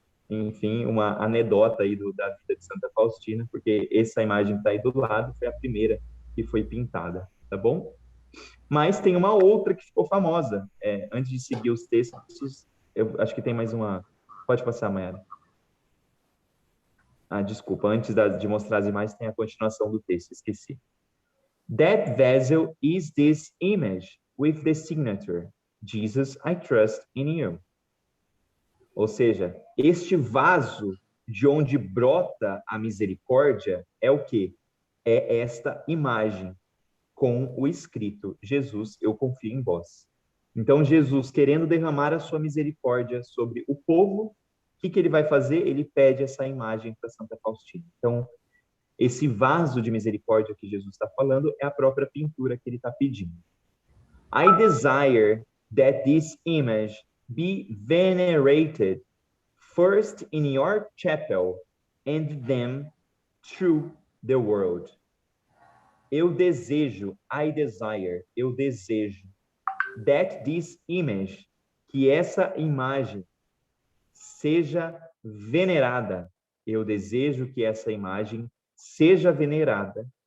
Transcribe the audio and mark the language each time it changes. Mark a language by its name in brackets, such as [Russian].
[Portuguese] Enfim, uma anedota aí da vida de Santa Faustina, porque essa imagem que está aí do lado foi a primeira que foi pintada, tá bom? Mas tem uma outra que ficou famosa. Antes de seguir os textos, eu acho que tem mais uma... Pode passar, Mayara. Desculpa, antes de mostrar as imagens, tem a continuação do texto, esqueci. [English] That vessel is this image with the signature, Jesus, I trust in you. [Portuguese] Ou seja, este vaso de onde brota a misericórdia é o quê? É esta imagem com o escrito, Jesus, eu confio em vós. Então, Jesus, querendo derramar a sua misericórdia sobre o povo, o que ele vai fazer? Ele pede essa imagem para Santa Faustina. Então, esse vaso de misericórdia que Jesus está falando é a própria pintura que ele está pedindo. [English] I desire that this image be venerated first in your chapel and then through the world. [Portuguese] Eu desejo, [English] I desire, [Portuguese] eu desejo, [English] that this image, [Portuguese] que essa imagem seja venerada. Eu desejo que essa imagem seja venerada.